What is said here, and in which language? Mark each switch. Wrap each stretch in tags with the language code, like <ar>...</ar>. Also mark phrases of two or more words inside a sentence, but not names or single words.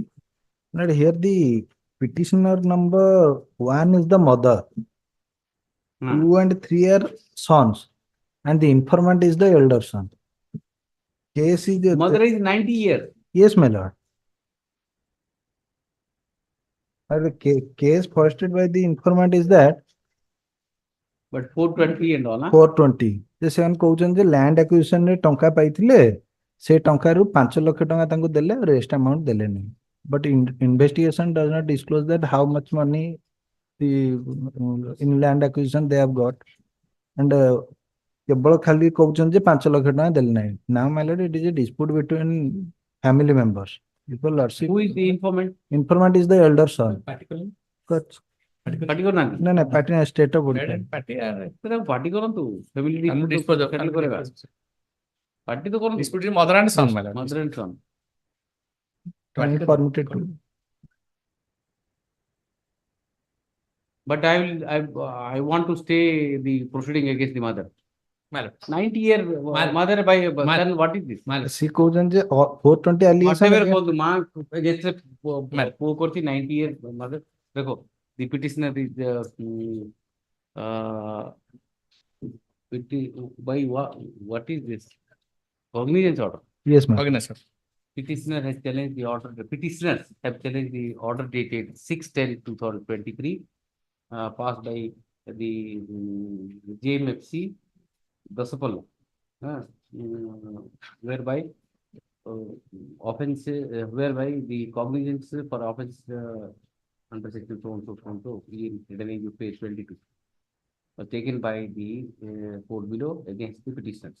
<en>My lord, here the petitioner number 1 is the mother, 2 and 3 are sons, and the informant is the elder son. Case is the Mother is 90 years. Yes, my lord. And the case posted by the informant is that But 420 and all, huh? 420.</en> <or>ଯେ ସେମାନେ କହୁଛନ୍ତି ଯେ</or> <en>ଲ୍ୟାଣ୍ଡ ଆକ୍ୱିଜିସନରେ</en> <or>ଟଙ୍କା ପାଇଥିଲେ ସେ ଟଙ୍କାରୁ 5 ଲକ୍ଷ ଟଙ୍କା ତାଙ୍କୁ ଦେଲେ</or> <en>rest amount ଦେଲେନି but investigation does not disclose that how much money in land acquisition they have got and</en> <or>କେବଳ ଖାଲି କହୁଛନ୍ତି ଯେ 5 ଲକ୍ଷ ଟଙ୍କା ଦେଲେ ନାହିଁ</or> <en>now my lord it is a dispute between family members people lordship Who is the informant? informant is the elder son</en> <or>ପାଟି କରୁନାହାନ୍ତି? ନା ନା</or> <en>party state of</en> <or>ପାଟି କରନ୍ତୁ</or> <en>family settle</en> <or>କରିବା ପାଟି ତ କରନ୍ତୁ</or> <en>Dispute is mother and son, my lord. Mother and son. and permitted to. But I want to stay the proceeding against the mother. 90-year mother by son, what is this?</en> <bn>She কইছেন যে 420 allegation</bn> <en>Whatever against- called the mark against the 90-year mother. Dekho, the petitioner is by what is this? Cognizance order. Yes, ma'am. Petitioner has challenged the order. The petitioners have challenged the order dated 6/10/2023, passed by the JMFC, Dasapallu, whereby offense, whereby the cognizance for offense under section so in revenue page 22 was taken by the court below against the petitioners.</en>